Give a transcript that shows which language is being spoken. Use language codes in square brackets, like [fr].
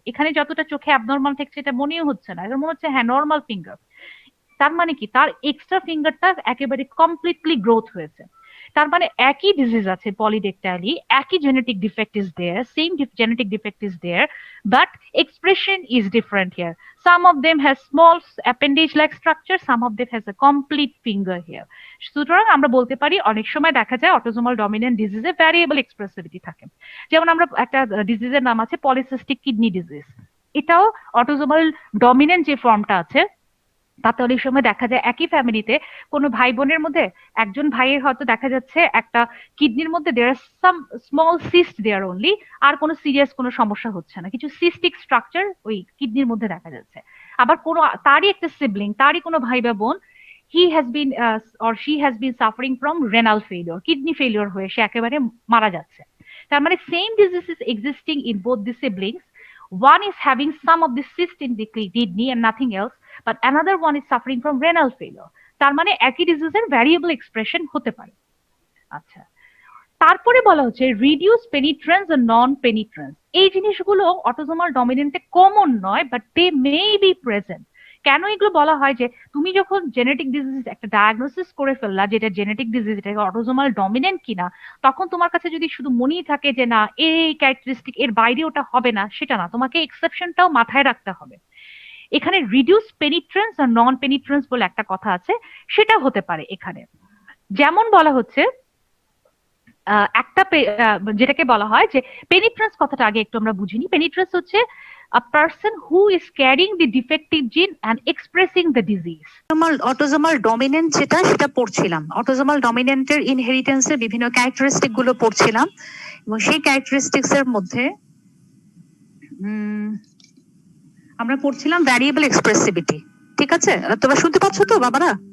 [bn] এখানে যতটা চোখে অ্যাবনর্মাল থাকছে এটা মনেও হচ্ছে না, এটা মনে হচ্ছে হ্যাঁ নর্মাল ফিঙ্গার। তার মানে কি, তার এক্সট্রা ফিঙ্গারটা একেবারে কমপ্লিটলি গ্রোথ হয়েছে। তার মানে একই ডিজিজ আছে পলিড্যাকটাইলি, একই genetic defect is there, [en] same genetic defect is there, [bn] but [en] expression is different here. Some of them has small appendage like structure, some of them has a complete finger here. [bn] সুতরাং আমরা বলতে পারি অনেক সময় দেখা যায় autosomal dominant ডিজিজে variable এক্সপ্রেসিভিটি থাকে। যেমন আমরা একটা ডিজিজের নাম আছে পলিসিস্টিক কিডনি ডিজিজ, এটাও অটোসোমাল ডমিনেন্ট যে ফর্মটা আছে তাতে অনেক সময় দেখা যায় একই ফ্যামিলিতে কোনো ভাই বোনের মধ্যে একজন ভাইয়ের হয়তো দেখা যাচ্ছে একটা কিডনির মধ্যে [en] there are some small cyst there only, [bn] আর কোনো সিরিয়াস কোনো সমস্যা হচ্ছে না, কিছু সিস্টিক স্ট্রাকচার ওই কিডনির মধ্যে দেখা যাচ্ছে। আবার কোনো তারই একটা সিবলিং, তারই কোনো ভাই বা বোন, [en] he has been or she has been suffering from renal failure, [bn] kidney failure হয়ে সে একেবারে মারা যাচ্ছে। তার মানে [en] Same disease is existing in both the siblings, one is having some of the cyst in the kidney and nothing else, but another one is suffering from renal failure. [bn] তার মানে একই ডিজিজের variable expression হতে পারে। আচ্ছা, তারপরে বলা হচ্ছে reduce পেনিট্রেন্স আর নন পেনিট্রেন্স। এই জিনিসগুলো অটোসোমাল ডমিনেন্টে কমন নয়, [en] But they may be present. [bn] কেন এগুলো বলা হয় যে তুমি যখন জেনেটিক ডিজিজ একটা ডায়াগনোসিস করে ফেললা যেটা জেনেটিক ডিজিজ, এটা অটোসোমাল ডমিনেন্ট কিনা, তখন তোমার কাছে যদি শুধু মনেই থাকে যে না এই ক্যারেক্টারিস্টিক এর বাইরে ওটা হবে না, সেটা না, তোমাকে এক্সেপশনটাও মাথায় রাখতে হবে। এখানে রিডিউস পেনিট্রেন্স আর নন পেনিট্রেন্স বলে একটা কথা আছে, সেটা হতে পারে এখানে। যেমন বলা হচ্ছে একটা যেটাকে বলা হয় যে পেনিট্রেন্স কথাটা আগে একটু আমরা বুঝিনি। পেনিট্রেন্স হচ্ছে [en] a person who is carrying the defective gene and expressing the disease. [bn] Autosomal dominant সেটা পড়ছিলাম, অটোজোমাল ডমিনেন্টের ইনহেরিটেন্সের বিভিন্ন ক্যারেক্টারিস্টিক গুলো পড়ছিলাম, এবং সেই ক্যারেক্টারিস্টিক্স এর মধ্যে আমরা পড়ছিলাম ভ্যারিয়েবল এক্সপ্রেসিভিটি। ঠিক আছে, তোমরা শুনতে পাচ্ছ তো বাবারা?